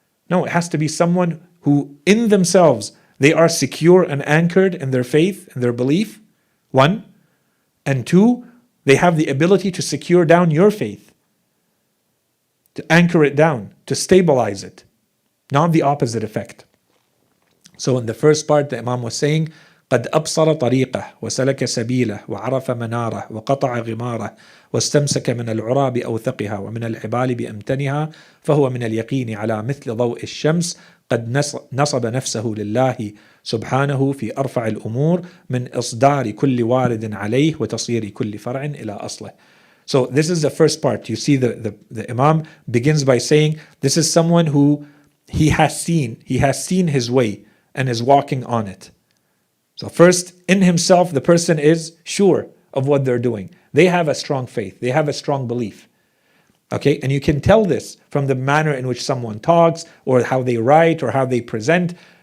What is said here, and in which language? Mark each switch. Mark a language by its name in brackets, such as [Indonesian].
[English] No, it has to be someone who in themselves, they are secure and anchored in their faith and their belief, one. And two, they have the ability to secure down your faith, to anchor it down, to stabilize it, not the opposite effect. So in the first part, the Imam was saying, [Arabic] قد أبصر طريقه وسلك سبيله وعرف مناره وقطع غماره واستمسك من العرى بأوثقها ومن العبال بأمتنها فهو من اليقين على مثل ضوء الشمس قد نصب نفسه لله سبحانه في أرفع الأمور من إصدار كل وارد عليه وتصير كل فرع إلى أصله. [English] So this is the first part. You see the Imam begins by saying this is someone who he has seen his way and is walking on it. So first, in himself, the person is sure of what they're doing. They have a strong faith. They have a strong belief. Okay, and you can tell this from the manner in which someone talks or how they write or how they present.